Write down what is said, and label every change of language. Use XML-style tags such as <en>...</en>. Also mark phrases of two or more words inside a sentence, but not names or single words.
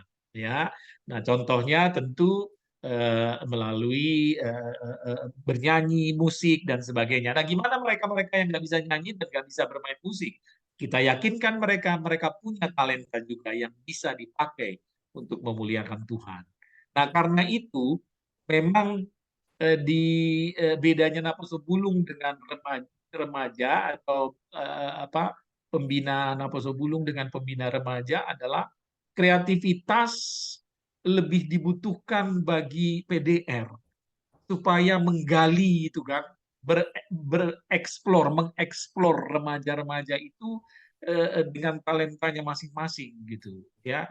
<id>Ya, nah contohnya tentu melalui bernyanyi, musik, dan sebagainya. Nah, gimana mereka-mereka yang nggak bisa nyanyi dan nggak bisa bermain musik? Kita yakinkan mereka punya talenta juga yang bisa dipakai untuk memuliakan Tuhan. Nah, karena itu memang bedanya naposo bulung dengan remaja atau pembina naposo bulung dengan pembina remaja adalah kreativitas lebih dibutuhkan bagi PDR supaya menggali itu kan, mengeksplor remaja-remaja itu dengan talentanya masing-masing gitu ya.</id>